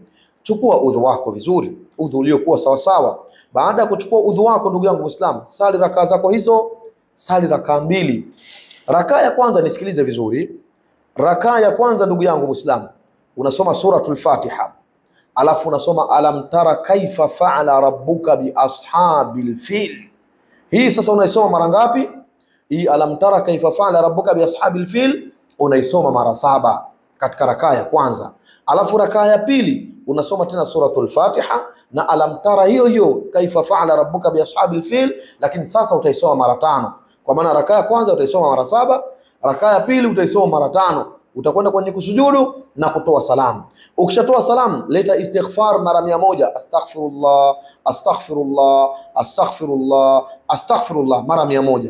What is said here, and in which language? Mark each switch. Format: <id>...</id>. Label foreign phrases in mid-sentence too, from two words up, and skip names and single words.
<sw>Chukua udhu wako vizuri, udhu uliokuwa sawa sawa. Baada ya kuchukua udhu wako ndugu yangu Muislamu, sali rakaa zako hizo, sali rakaa 2. Rakaa ya kwanza, nisikilize vizuri. Rakaa ya kwanza ndugu yangu Muislamu, unasoma suratul Fatiha, alafu unasoma</sw> <ar>ألم تر كيف فعل ربك بأصحاب الفيل.</ar> <sw>Hii sasa unaisoma mara ngapi? Hii</sw> <ar>ألم تر كيف فعل ربك بأصحاب الفيل</ar> <sw>unaisoma mara 7 katika rakaa ya kwanza. Alafu rakaa ya pili unasoma tena suratul Fatiha na alam tara hiyo</sw> <ar>كيف فعل ربك بأصحاب الفيل,</ar> <sw>lakini sasa utaisoma mara 5. Kwa maana rakaa ya kwanza utaisoma mara 7, rakaa ya pili utaisoma mara 5. Utakwenda kwenye kusujudu na kutoa salamu. Ukishatoa salamu, leta istighfar mara 100,</sw> <ar>أستغفر الله أستغفر الله أستغفر الله أستغفر الله</ar> <sw>mara 100.</sw>